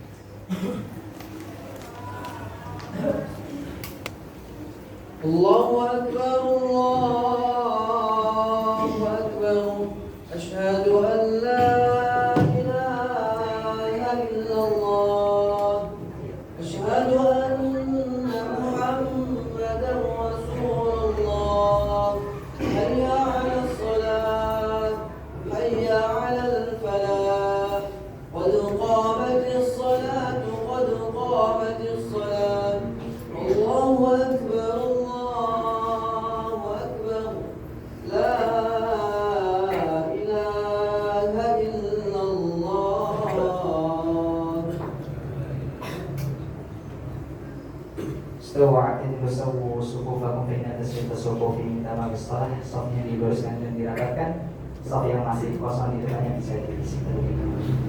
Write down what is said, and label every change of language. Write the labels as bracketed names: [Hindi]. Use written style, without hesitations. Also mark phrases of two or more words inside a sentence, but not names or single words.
[Arabic] الله أكبر الله أكبر. أشهد أن لا إله إلا الله. أشهد أن محمدا رسول الله. حي على الصلاة حي على الفلاح. قد قامت الصلاة قد قامت الصلاة. الله أكبر الله أكبر. لا إله إلا الله. استوتين وسووا صفوفكم بين تسبيح صفوف تمام صلاة. [Indonesian] Safnya diluruskan dan dirapatkan. Saf yang masih kosong di depannya bisa diisi terlebih dahulu.